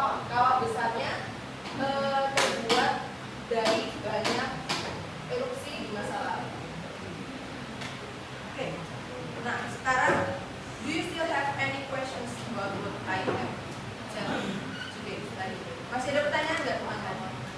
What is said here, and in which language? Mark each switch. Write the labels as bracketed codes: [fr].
[id] Kawah besarnya terbuat dari banyak erupsi di masa lalu. Oke. Nah, sekarang [en] do you still have any questions about what I have said today? [id] Masih ada pertanyaan nggak teman-teman?